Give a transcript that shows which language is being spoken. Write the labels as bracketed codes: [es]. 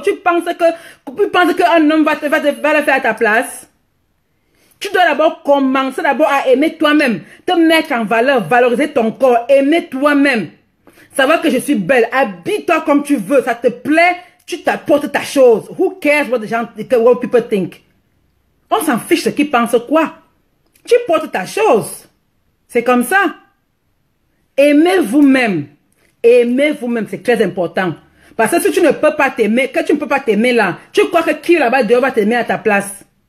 [fr] Tu penses qu'un homme va le faire à ta place? Tu dois d'abord commencer à aimer toi-même, te mettre en valeur, valoriser ton corps, aimer toi-même. Savoir que je suis belle, habille-toi comme tu veux, ça te plaît. Tu t'apportes ta chose. [en] Who cares what people think? [fr] On s'en fiche ce qu'ils pensent quoi. Tu portes ta chose. C'est comme ça. Aimez vous-même. Aimez vous-même, c'est très important. Parce que si tu ne peux pas t'aimer, que tu ne peux pas t'aimer là, tu crois que qui là-bas dehors va t'aimer à ta place?